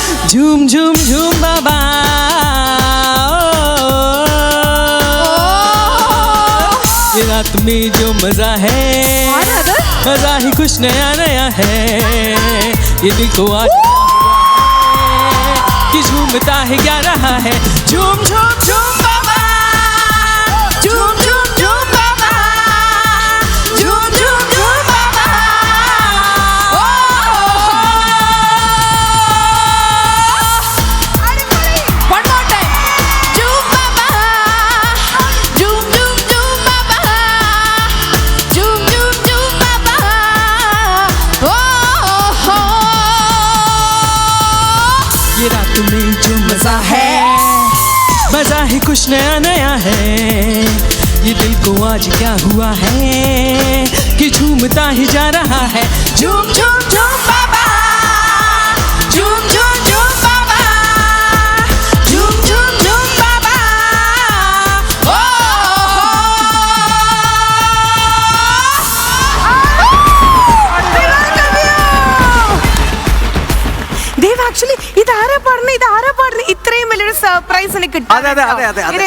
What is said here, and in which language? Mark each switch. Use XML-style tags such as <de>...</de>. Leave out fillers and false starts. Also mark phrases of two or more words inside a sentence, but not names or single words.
<hi>झूम झूम झूम बाबा ये रात में जो मजा है मजा ही कुछ नया नया है ये दिल को आज कि झूमता है क्या रहा है झूम झूम झूम बाबा झूम झूम झूम बाबा झूम झूम झूम बाबा</hi> <en>One more time.</en> <hi>झूम बाबा। झूम झूम झूम बाबा. झूम झूम झूम बाबा. Oh. ये रात में जो मजा है मजा ही कुछ नया नया है ये दिल को आज क्या हुआ है कि झूमता ही जा रहा है झूम झूम झूम बाबा झूम झूम झूम बाबा झूम झूम झूम बाबा</hi> <ml>ദേവ് ആക്ച്വലി ഇതാരാ പാടുന്നത് ഇത്രയും വലിയൊരു സർപ്രൈസ് എനിക്ക് അതെ അതെ അതെ അതെ അതെ</ml>